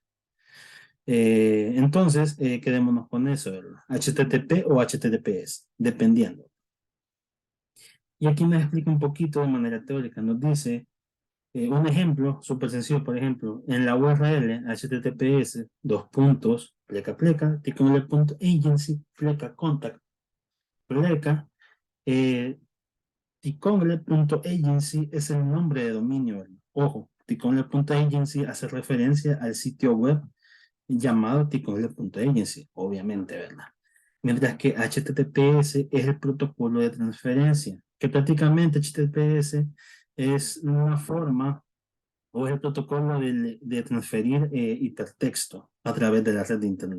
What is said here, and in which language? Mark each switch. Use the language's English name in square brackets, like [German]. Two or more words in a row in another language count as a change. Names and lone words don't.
[Spanish] Entonces, quedémonos con eso, ¿verdad? HTTP o HTTPS, dependiendo. Y aquí nos explica un poquito de manera teórica. Nos dice un ejemplo súper sencillo, por ejemplo, en la URL https dos puntos pleca pleca ticongle.agency pleca contact pleca ticongle.agency es el nombre de dominio, ¿verdad? Ojo, ticongle.agency hace referencia al sitio web llamado ticongle.agency, obviamente, ¿verdad? Mientras que HTTPS es el protocolo de transferencia, que prácticamente HTTPS es una forma o es el protocolo de transferir hipertexto a través de la red de Internet.